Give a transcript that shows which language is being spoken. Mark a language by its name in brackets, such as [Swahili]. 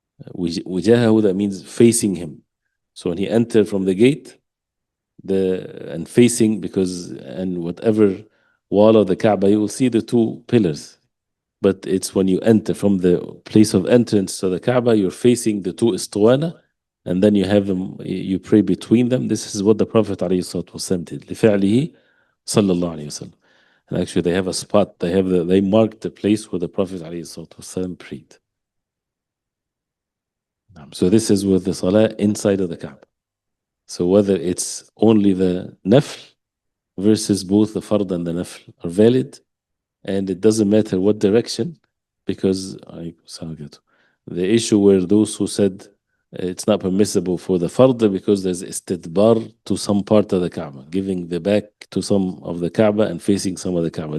[English] وجاهه, that means facing him. So when he entered from the gate, and facing, because and whatever wall of the Kaaba, you will see the two pillars. But it's when you enter from the place of entrance to the Kaaba, you're facing the two istuwana, and then you have them, you pray between them. This is what the Prophet ﷺ did. [Arabic] لفعله صلى الله عليه وسلم. [English] And actually, they have a spot. They marked the place where the Prophet ﷺ prayed. So this is with the salah inside of the Kaaba. So whether it's only the nafl versus both the fard and the nafl are valid, and it doesn't matter what direction, because the issue where those who said it's not permissible for the fard because there's istidbar to some part of the Kaaba, giving the back to some of the Kaaba and facing some of the Kaaba.